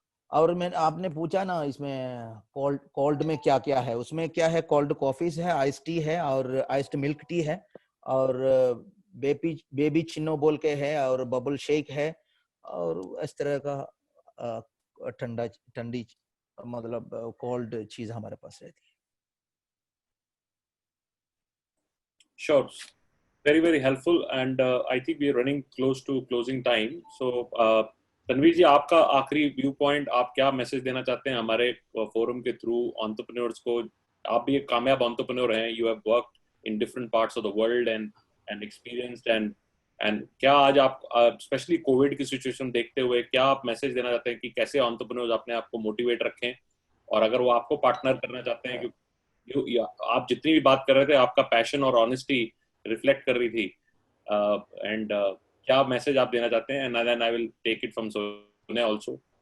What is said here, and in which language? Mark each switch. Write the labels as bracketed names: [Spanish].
[Hindi] और मैं आपने पूछा ना इसमें कोल्ड में क्या क्या है, उसमें क्या है, कोल्ड कॉफीज है, आइस टी है और आइस्ड मिल्क टी है और बेबी चिन्नो बोल के है और बबल शेक है और इस तरह का ठंडी मतलब कोल्ड चीज हमारे पास रहती है। [English] Sure. Very, very helpful. And I think we are running close to closing time. [Hindi] So, Tanveer जी, आपका आखिरी व्यू पॉइंट, आप क्या मैसेज देना चाहते हैं हमारे फोरम के थ्रू एंटरप्रेन्योर्स को? आप भी एक कामयाब एंटरप्रेन्योर हैं, [English] you have worked in different parts of the world and experienced [Hindi] and क्या आज आप स्पेशली कोविड की सिचुएशन देखते हुए क्या आप मैसेज देना चाहते हैं कि कैसे एंटरप्रेन्योर्स अपने आप को मोटिवेट रखें, और अगर वो आपको पार्टनर करना चाहते हैं, क्योंकि आप जितनी भी बात कर रहे थे आपका पैशन और ऑनेस्टी रिफ्लेक्ट कर रही थी, एंड क्या मैसेज आप देना चाहते हैं? [English] And then I will take it from Sonia also.